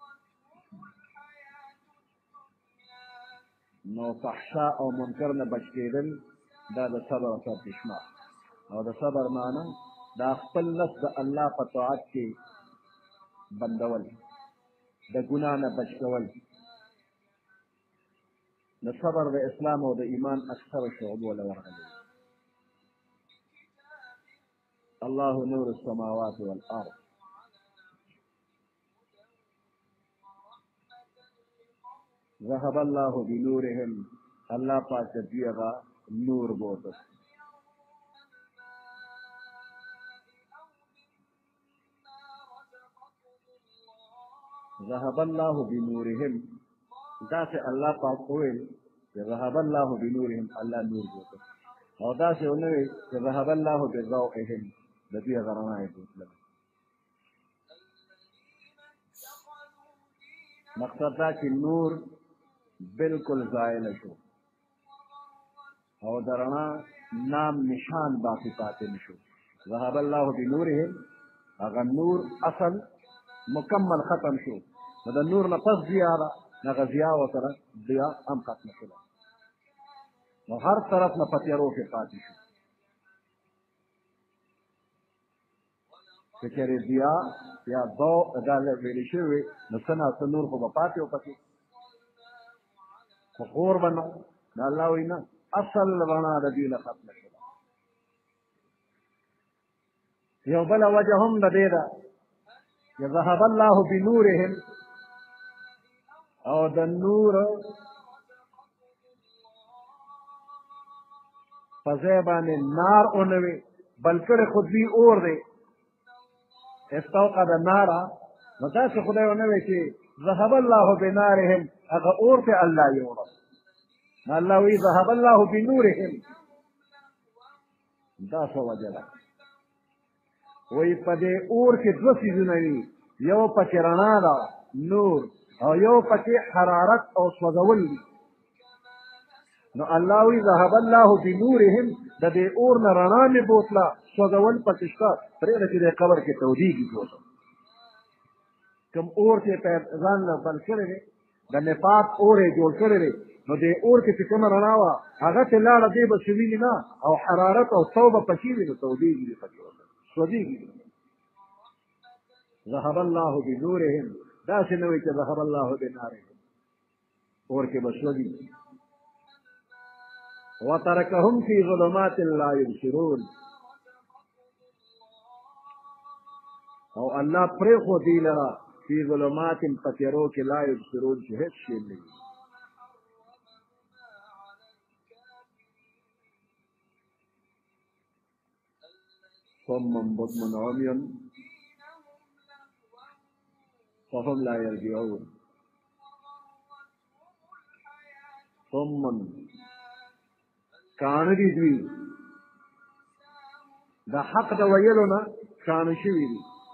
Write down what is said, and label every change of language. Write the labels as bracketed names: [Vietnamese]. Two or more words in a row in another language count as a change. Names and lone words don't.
[Pashto] نو فحشا او منکر نه بچ کېدل دا د صبر سرچشمه او د صبر معنی دا خپل نفس د الله په طاعت کې بندول د ګناه نه بچ کول د صبر د اسلام او د ایمان اکثر شعبو له ورغلي [Arabic] الله نور السماوات والارض ذهب الله بنورهم [Pashto] الله پاک دوی هغه نور بوته [Arabic] ذهب الله بنورهم [Pashto] دا چې الله پاک وویل چې [Arabic] ذهب الله بنورهم [Pashto] الله نور بوته او دا چې ونه ویل چې [Arabic] ذهب الله بضوئهم [Pashto] د دوی هغه رڼا یې بوتله مقصد دا چې نور بالکل زائل شو او د رڼا نام نشان باقي پاتې نه شو [Arabic] ذهب الله بنورهم [Pashto] هغه نور اصل مکمل ختم شو نو د نور نه پس ضیا ده هغه ضیا ورسره ضیا هم ختمه شوله نو هر طرف نه په تیارو کې پاتې شو که چېرې ضیا یا ضوء دا ویلې شوي نو څه نه څه نور خو به پاتې و پکې خو خور به نه دا الله وایي نه اصل رڼا د دوی نه ختمه شوله یو بله وجه هم د دې ده چې [Arabic] ذهب الله بنورهم [Pashto] او د نور په ځای باندې نار ونه وي بل کړی خو دوی اور دی [Arabic] استوقد نارا [Pashto] نو داسې خدای ونه وی چې [Arabic] ذهب الله بنارهم [Pashto] هغه اور ته الله یوړه نو الله وی [Arabic] ذهب الله بنورهم [Pashto] دا څه وجه ده وی په دې اور کې دوه څیزونه وي یو پکې رڼا ده نور او یو پکې حرارت او سوځول دي نو الله وی [Arabic] ذهب الله بنورهم [Pashto] د دې اور نه رڼا مې بوتله سوځول پکې شته پرېږده چې د قبر کې تودېږي ټول کوم اور چې ځان نه بل کړی دی د نفاق اور یې جوړ کړی دی نو دې اور کې چې کومه رڼا وه هغه ته لاړه دی به څه ویني نه او حرارت او سو به پکې وي نو تودېږي دې پکې سوځېږي [Arabic] ذهب الله بنورهم [Pashto] داسې نه وي چې [Arabic] ذهب الله بنارهم [Pashto] اور کې بسوځي [Arabic] وترکهم فی ظلمات لا یبصرون [Pashto] او الله پرېښو دوی لره [Arabic] فی ظلمات [Pashto] په تیارو کې [Arabic] لا یبصرون [Pashto] چې هېڅ شی نه وي [Arabic] صم بكم عمي فهم لا يرجعون صم [Pashto] کاڼه دي دوی د حق د ویلو نه کاڼه شوي دي